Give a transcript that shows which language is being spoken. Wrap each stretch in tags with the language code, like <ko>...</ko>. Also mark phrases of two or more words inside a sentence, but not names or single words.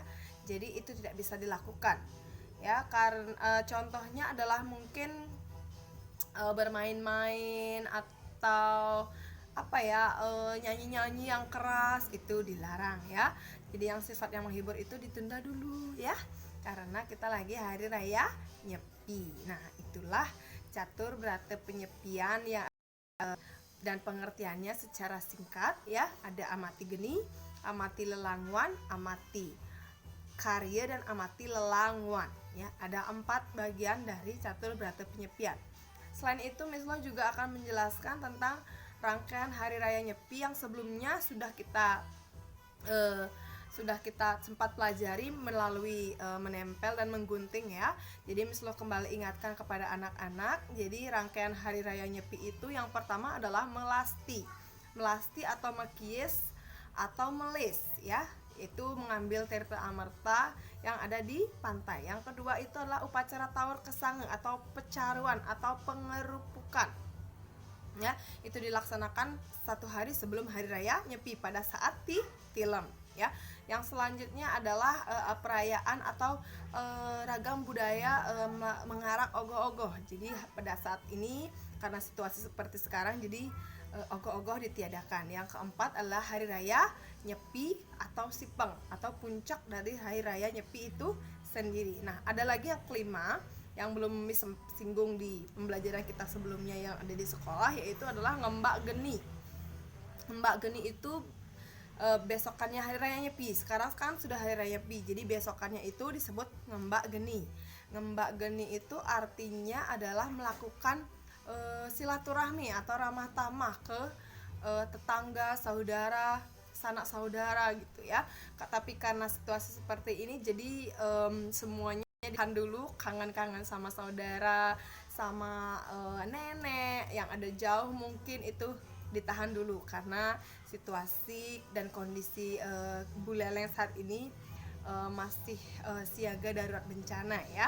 <id>Jadi itu tidak bisa dilakukan ya, karena contohnya adalah mungkin bermain-main atau apa ya, nyanyi-nyanyi yang keras, itu dilarang ya. Jadi yang sifat yang menghibur itu ditunda dulu ya, karena kita lagi hari raya Nyepi. Nah, itulah catur berata penyepian yang dan pengertiannya secara singkat ya. Ada amati geni, amati lelangwan, amati karya, dan amati lelangwan ya. Ada 4 bagian dari catur berata penyepian. Selain itu Miss Lu juga akan menjelaskan tentang rangkaian hari raya Nyepi yang sebelumnya sudah kita sempat pelajari melalui menempel dan menggunting ya. Jadi Miss Lu kembali ingatkan kepada anak-anak. Jadi rangkaian hari raya Nyepi itu yang pertama adalah melasti atau mekies atau melis ya, itu mengambil tirta amerta yang ada di pantai. Yang kedua itu adalah upacara tawur kesange atau pecaruan atau pengerupukan ya, itu dilaksanakan 1 hari sebelum hari raya Nyepi pada saat tilem ya. Yang selanjutnya adalah perayaan atau ragam budaya mengarak ogoh-ogoh. Jadi pada saat ini karena situasi seperti sekarang, jadi ogoh-ogoh ditiadakan. Yang keempat adalah hari raya Nyepi atau Sipeng atau puncak dari hari raya Nyepi itu sendiri. Nah, ada lagi yang kelima yang belum singgung di pembelajaran kita sebelumnya yang ada di sekolah, yaitu adalah ngembak geni. Ngembak geni itu besokannya hari raya Nyepi. Sekarang kan sudah hari raya Nyepi, jadi besokannya itu disebut ngembak geni. Ngembak geni itu artinya adalah melakukan silaturahmi atau ramah tamah ke tetangga, saudara, sanak saudara gitu ya. Tapi karena situasi seperti ini jadi semuanya ditahan dulu, kangen-kangen sama saudara, sama nenek yang ada jauh mungkin itu ditahan dulu karena situasi dan kondisi Buleleng saat ini masih siaga darurat bencana ya.</id>